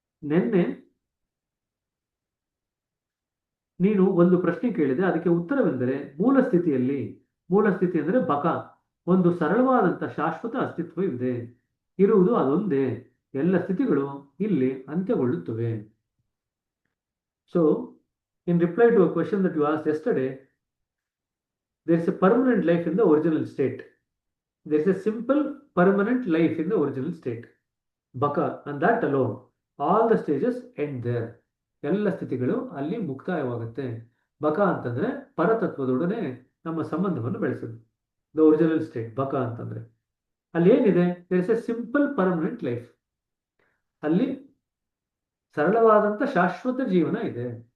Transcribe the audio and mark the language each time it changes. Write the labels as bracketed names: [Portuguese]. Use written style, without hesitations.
[Kannada] ನಿನ್ನೆ ನೀನು ಒಂದು ಪ್ರಶ್ನೆ ಕೇಳಿದೆ, ಅದಕ್ಕೆ ಉತ್ತರವೆಂದರೆ ಮೂಲ ಸ್ಥಿತಿ ಅಂದರೆ ಬಕ, ಒಂದು ಸರಳವಾದಂಥ ಶಾಶ್ವತ ಅಸ್ತಿತ್ವವಿದೆ. ಇರುವುದು ಅದೊಂದೇ. ಎಲ್ಲ ಸ್ಥಿತಿಗಳು ಇಲ್ಲಿ ಅಂತ್ಯಗೊಳ್ಳುತ್ತವೆ. [English] So in reply to a question that you asked yesterday, there is a permanent life in the original state. There is a simple permanent life in the original state, baka, and that alone, all the stages end there. [Kannada] ಎಲ್ಲ ಸ್ಥಿತಿಗಳು ಅಲ್ಲಿ ಮುಕ್ತಾಯವಾಗುತ್ತೆ. ಬಕ ಅಂತಂದ್ರೆ ಪರತತ್ವದೊಡನೆ ನಮ್ಮ ಸಂಬಂಧವನ್ನು ಬೆಳೆಸೋದು. [English] the original state ಬಕ [Kannada] ಅಂತಂದ್ರೆ ಅಲ್ಲಿ ಏನಿದೆ? [English] There is a simple permanent life. [Kannada] ಅಲ್ಲಿ ಸರಳವಾದಂತ ಶಾಶ್ವತ ಜೀವನ ಇದೆ.